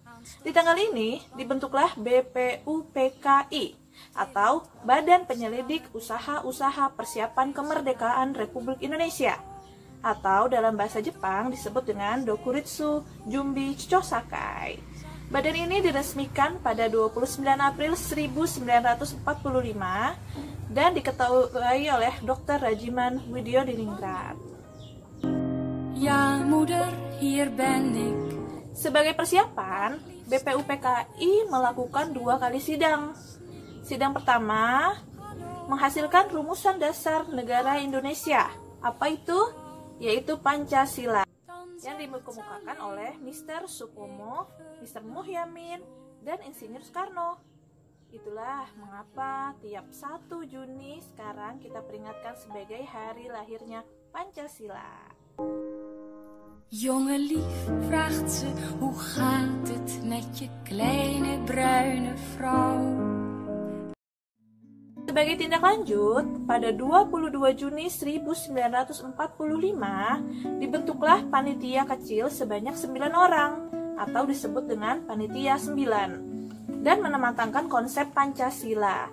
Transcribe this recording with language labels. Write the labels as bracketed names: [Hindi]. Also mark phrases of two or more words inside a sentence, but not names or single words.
[Indonesian] Di tanggal ini dibentuklah BPUPKI atau Badan Penyelidik Usaha-Usaha Persiapan Kemerdekaan Republik Indonesia, atau dalam bahasa Jepang disebut dengan Dokuritsu Jumbi Chichosakai. Badan ini diresmikan pada 29 April 1945 dan diketuai oleh Dr. Rajiman Widyodiningrat. [Dutch] Ja, moeder, hier ben ik. [Indonesian] Sebagai persiapan, BPUPKI melakukan 2 kali sidang. Sidang pertama menghasilkan rumusan dasar negara Indonesia. Apa itu? Yaitu Pancasila, yang dikemukakan oleh Mr. Supomo, Mr. Muhyamin, dan Insinyur Soekarno. Itulah mengapa tiap 1 Juni sekarang kita peringatkan sebagai hari lahirnya Pancasila. [Dutch] Jongen lief, vraagt ze, hoe gaat het met je kleine bruine vrouw? [Indonesian] Sebagai tindak lanjut, pada 22 Juni 1945 dibentuklah panitia kecil sebanyak 9 orang atau disebut dengan Panitia 9 dan menematangkan konsep Pancasila.